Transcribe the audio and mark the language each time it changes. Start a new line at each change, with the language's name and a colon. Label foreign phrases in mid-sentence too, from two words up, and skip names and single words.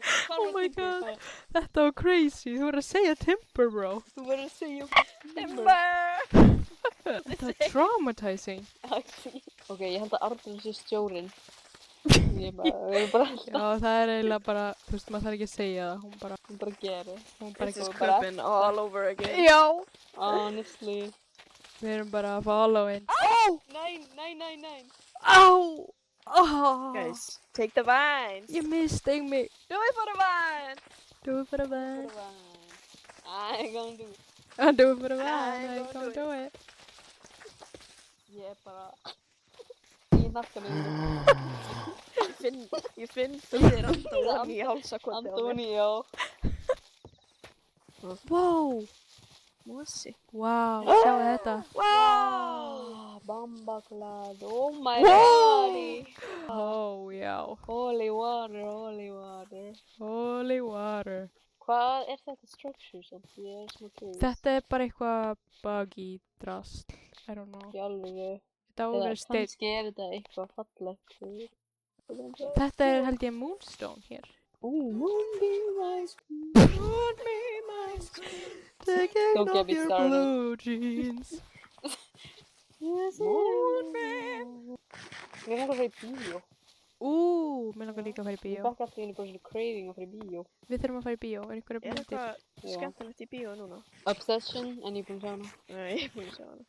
English: Oh my god,
Icelandic: þetta var crazy. Þú voru að segja Timber, bro. Þú verður að segja Timber. Þetta var traumatizing. Ok, ég held að Arnur sé stjórinn. Ég bara... Já, það er eiginlega bara, þú veist, maður þarf ekki að segja það. Hún bara gerir. Hún bara
English: This is
Icelandic: ekki...
English: Krupin all over again.
Icelandic: Já! Honestly. Við erum bara að
English: follow in.
Icelandic: Nei. Á! Oh.
English: Guys, take the vines.
Icelandic: Ég misteg mig.
English: Do it for the vine. Do it for a man. I ain't gonna do it. Do it for a man. I I ain't can't gonna do it.
Icelandic: Ég er bara... Í nakkanum. Ég finn þér Andóni í hálsakoti á mér. Andóni, já.
English: Wow!
Icelandic: Mosi. Wow, sjáu þetta.
English: Wow!
Icelandic: Bambaklad.
English: Oh my god.
Icelandic: Oh, já.
English: Holy water. Holy water.
Icelandic: Hvað er þetta structure sem? Ég er smá curious. Þetta er bara eitthvað buggy drast.
English: I don't know.
Icelandic: Í alvöru. Þetta á að vera steinn. Kannski er þetta eitthvað fallegt. Þetta er held ég moonstone hér.
English: Moonbeam ice cream. Moonbeam ice cream. Taking Don't get off me your started. blue jeans.
Icelandic: Moonbeam. Ég langar að fara í bíó. Mér langar líka að fara í Ég bíó. bakka allir einu bara svona craving að fara í bíó. Við þurfum að fara í bíó. Er einhverja Er myndir? eitthvað skemmtilegt í bíó núna? Obsession, en ég er búin að sjá hana. Nei, ég er búin að sjá hana.